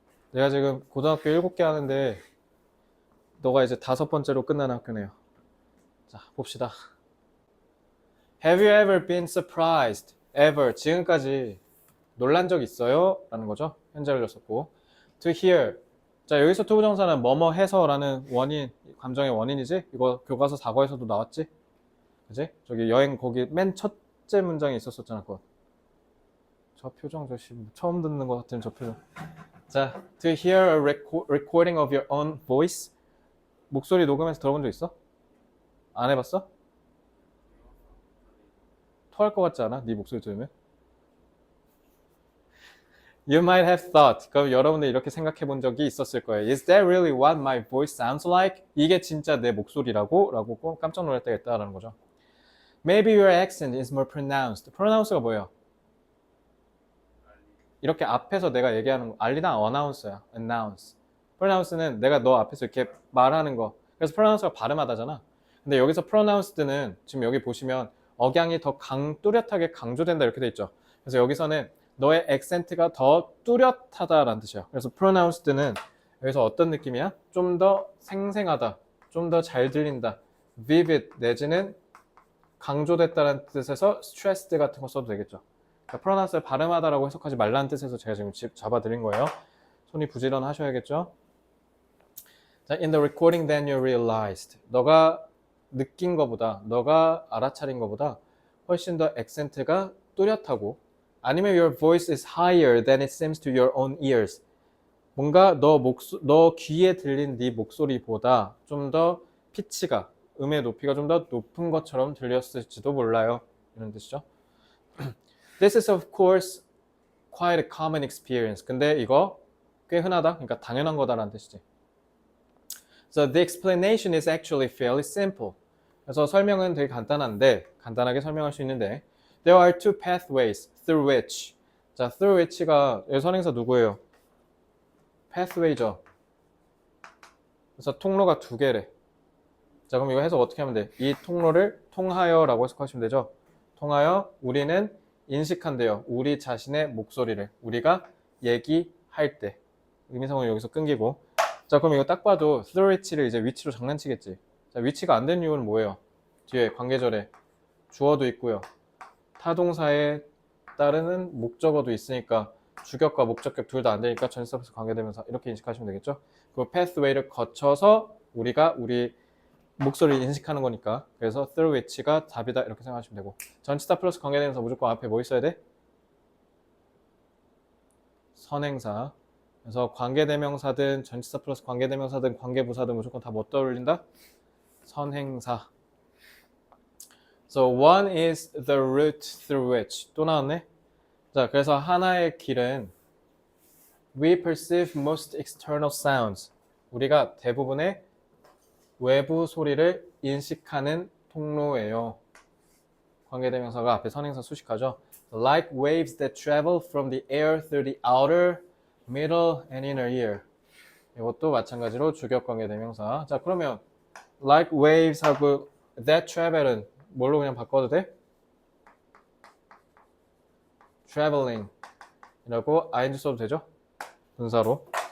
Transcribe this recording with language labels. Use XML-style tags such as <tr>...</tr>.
<ko>내가 지금 고등학교 7개 하는데 너가 이제 5번째로 끝나는 학교네요. 자, 봅시다.</ko> <en>Have you ever been surprised? Ever.</en> <ko>지금까지 놀란 적 있어요? 라는 거죠. 현재를 썼고.</ko> <en>To hear.</en> <ko>자, 여기서 투부정사는 뭐뭐 해서라는 원인, 감정의 원인이지? 이거 교과서 4과에서도 나왔지? 그지? 저기 여행 거기 맨 첫째 문장에 있었었잖아, 그거. 저 표정 저 처음 듣는 것 같은 저 표정. 자,</ko> <en>to hear a recording of your own voice.</en> <ko>목소리 녹음해서 들어본 적 있어? 안 해봤어? 토할 것 같지 않아? 네 목소리 들으면?</ko> <en>You might have thought.</en> <ko>그럼 여러분들 이렇게 생각해 본 적이 있었을 거예요.</ko> <en>Is that really what my voice sounds like?</en> <ko>이게 진짜 내 목소리라고? 라고 깜짝 놀랄 때가 있다라는 거죠.</ko> <en>Maybe your accent is more pronounced.</en> <ko>pronounce가 뭐예요? 이렇게 앞에서 내가 얘기하는 거, 알리다 announce야. announce. pronounce는 내가 너 앞에서 이렇게 말하는 거. 그래서 pronounce가 발음하다잖아. 근데 여기서 pronounced는 지금 여기 보시면 억양이 더 뚜렷하게 강조된다 이렇게 돼 있죠. 그래서 여기서는 너의 액센트가 더 뚜렷하다라는 뜻이야. 그래서 pronounced는 여기서 어떤 느낌이야? 좀 더 생생하다, 좀 더 잘 들린다, vivid 내지는 강조됐다는 뜻에서 stressed 같은 거 써도 되겠죠. 그러니까 pronounce를 발음하다라고 해석하지 말라는 뜻에서 제가 지금 잡아드린 거예요. 손이 부지런하셔야겠죠. 자,</ko> <en>in the recording then you realized.</en> <ko>너가 느낀 거보다, 너가 알아차린 거보다 훨씬 더 액센트가 뚜렷하고 아니면</ko> <en>your voice is higher than it seems to your own ears.</en> <ko>뭔가 너 귀에 들린 네 목소리보다 좀 더 피치가, 음의 높이가 좀 더 높은 것처럼 들렸을지도 몰라요. 이런 뜻이죠.</ko> <en>This is of course quite a common experience.</en> <ko>근데 이거 꽤 흔하다. 그러니까 당연한 거다라는 뜻이지.</ko> <en>So the explanation is actually fairly simple.</en> <ko>그래서 설명은 되게 간단하게 설명할 수 있는데</ko> <en>There are two pathways through which.</en> <ko>자, through which가 여기 선행사 누구예요? pathway죠. 그래서 통로가 두 개래. 자, 그럼 이거 해석 어떻게 하면 돼? 이 통로를 통하여라고 해석하시면 되죠. 통하여 우리는 인식한대요. 우리 자신의 목소리를. 우리가 얘기할 때. 의미상은 여기서 끊기고. 자, 그럼 이거 딱 봐도 through which를 이제 위치로 장난치겠지. 자, 위치가 안 된 이유는 뭐예요? 뒤에 관계절에 주어도 있고요. 타동사에 따르는 목적어도 있으니까 주격과 목적격 둘 다 안 되니까 전치사 플러스 관계대명사 이렇게 인식하시면 되겠죠. 그 pathway를 거쳐서 우리가 우리 목소리를 인식하는 거니까 그래서 through which가 답이다 이렇게 생각하시면 되고 전치사 플러스 관계대명사 무조건 앞에 뭐 있어야 돼? 선행사. 그래서 관계대명사든 전치사 플러스 관계대명사든 관계부사든 무조건 다 뭐 떠올린다? 선행사.</ko> <en>So one is the route through which.</en> <ko>또 나왔네. 자, 그래서 하나의 길은</ko> <en>we perceive most external sounds.</en> <ko>우리가 대부분의 외부 소리를 인식하는 통로예요. 관계대명사가 앞에 선행사 수식하죠.</ko> <en>Like waves that travel from the air through the outer, middle, and inner ear.</en> <ko>이것도 마찬가지로 주격 관계대명사. 자, 그러면</ko> <en>like waves</en> <ko>하고</ko> <en>that travel</en> <ko>은 뭘로 그냥 바꿔도 돼? traveling 이라고 ing 써도 되죠? 분사로.</ko>